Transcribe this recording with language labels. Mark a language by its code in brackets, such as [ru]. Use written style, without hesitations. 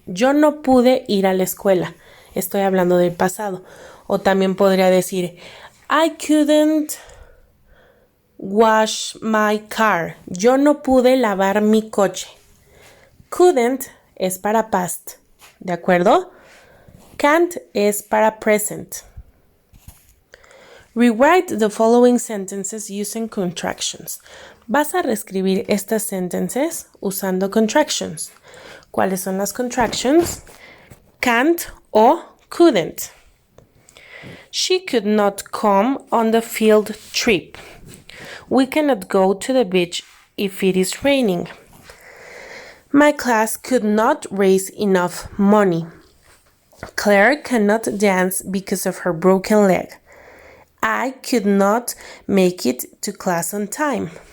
[es] Yo no pude ir a la escuela. Estoy hablando del pasado. O también podría decir, [en] I couldn't wash my car. [es] Yo no pude lavar mi coche. Couldn't es para past, ¿de acuerdo? Can't es para present. [en] Rewrite the following sentences using contractions. [es] Vas a reescribir estas sentences usando contractions. ¿Cuáles son las contractions? Can't o couldn't. [en] She could not come on the field trip. We cannot go to the beach if it is raining. My class could not raise enough money. Claire cannot dance because of her broken leg. I could not make it to class on time.